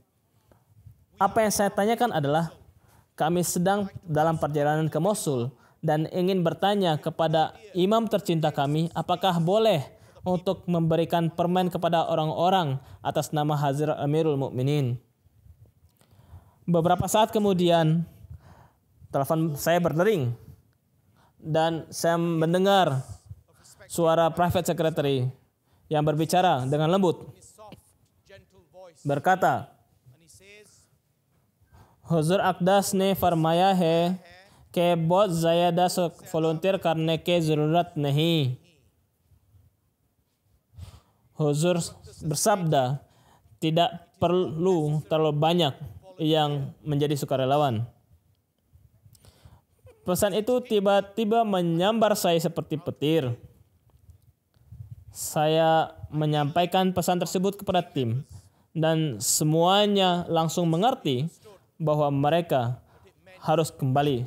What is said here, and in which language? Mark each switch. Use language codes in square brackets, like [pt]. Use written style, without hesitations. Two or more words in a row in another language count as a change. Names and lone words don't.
[id] Apa yang saya tanyakan adalah, kami sedang dalam perjalanan ke Mosul dan ingin bertanya kepada imam tercinta kami, apakah boleh untuk memberikan permen kepada orang-orang atas nama Hazrat Amirul Mukminin. Beberapa saat kemudian, telepon saya berdering dan saya mendengar suara [en] private secretary [id] yang berbicara dengan lembut, berkata, [ur] حضور اقدس نے فرمایا ہے کہ بہت زیادہ والنٹیئر کرنے کی ضرورت نہیں. [id] Huzur bersabda, tidak perlu terlalu banyak yang menjadi sukarelawan. Pesan itu tiba-tiba menyambar saya seperti petir. Saya menyampaikan pesan tersebut kepada tim dan semuanya langsung mengerti bahwa mereka harus kembali.